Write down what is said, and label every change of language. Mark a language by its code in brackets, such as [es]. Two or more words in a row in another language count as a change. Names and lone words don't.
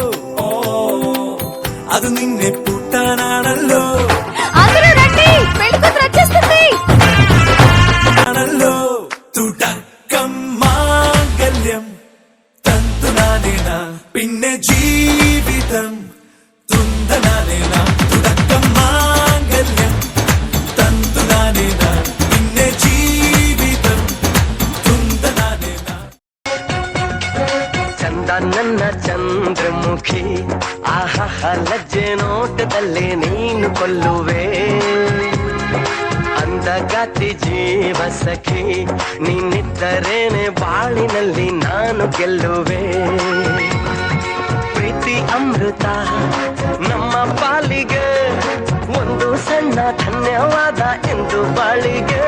[ml] അത് നിന്നെ പൂട്ടാനാണല്ലോ ആണല്ലോ തുടക്കം മാംഗല്യം തന്തുനാനേന പിന്നെ ജീവിതം തുന്തനാനേന തുടക്കം മാംഗല്യം തന്തുനാനേന പിന്നെ ജീവിതം തുന്തനാനേന [kn] ಚಂದ ನನ್ನ ಚಂದ್ರಮುಖಿ ಆಹಾ ಲಜ್ಜೆ ನೋಟದಲ್ಲೇ ನೀನು ಕೊಲ್ಲುವೆ ಅಂದಗಾತಿ ಜೀವ ಸಖಿ ನೀನಿದ್ದರೇನೆ ಬಾಳಿನಲ್ಲಿ ನಾನು ಗೆಲ್ಲುವೆ ಪ್ರೀತಿ ಅಮೃತ ನಮ್ಮ ಪಾಲಿಗೆ ಒಂದು ಸಣ್ಣ ಧನ್ಯವಾದ ಎಂದು ಬಾಳಿಗೆ